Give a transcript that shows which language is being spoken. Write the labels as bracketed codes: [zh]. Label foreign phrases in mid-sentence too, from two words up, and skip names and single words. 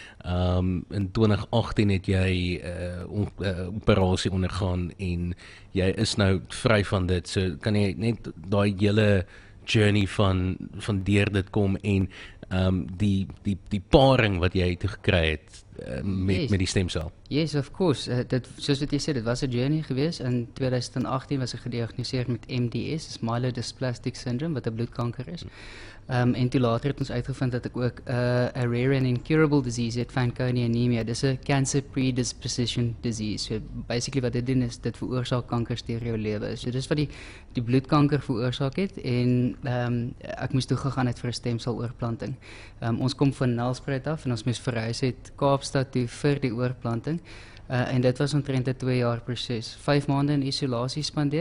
[af] In 2018 het jy operasie ondergaan en jy is nou vry van dit. So kan jy net daai hele journey van deur dit kom en die paring wat jy toe gekry het met die stemsel. [en] Yes, of course. [af] Soos wat jy sê, dit was 'n journey geweest. In 2018 was ek gediagnoseer met MDS, [en] myelodysplastic syndrome, [af] wat 'n bloedkanker is. En toe later het ons uitgevind dat ek ook 'n [en] rare and incurable disease [af] het, Fanconi anemia. Dis 'n [en] cancer predisposition disease. [af] So basically wat dit doen is dit veroorsaak kankers deur jou lewe. So dis wat die bloedkanker veroorsaak het en ek moes toe gegaan het vir 'n stemseloorplanting. Ons kom van Nelspruit af en ons moes verhuis het Kaapstad toe vir die oorplanting. En dit was omtrent 'n 2 jaar proses. 5 maande in isolasie spandeer.